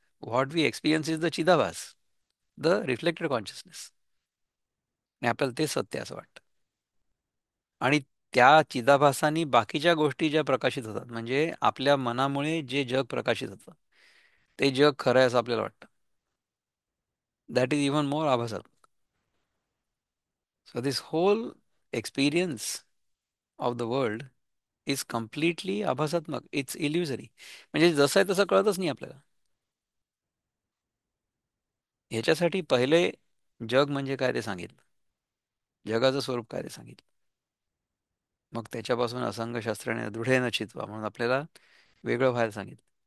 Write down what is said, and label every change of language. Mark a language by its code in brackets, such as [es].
[en] What we experience is the चिदाभास, the reflected consciousness. [mr] आणि आपल्याला ते सत्य असं वाटतं. आणि त्या चिदाभासानी बाकीच्या गोष्टी ज्या प्रकाशित होतात, म्हणजे आपल्या मनामुळे जे जग प्रकाशित होतं ते जग खरं आहे असं आपल्याला वाटतं. [en] That is even more आभासात. So this whole experience of the world is completely आभासात्मक. It's illusory. [mr] म्हणजे जसं आहे तसं कळतच नाही आपल्याला. ह्याच्यासाठी पहिले जग म्हणजे काय ते सांगितलं. जगाचं स्वरूप काय ते सांगितलं. मग त्याच्यापासून असंगशास्त्राने दृढेन चित्वा म्हणून आपल्याला वेगळं व्हायला सांगितलं.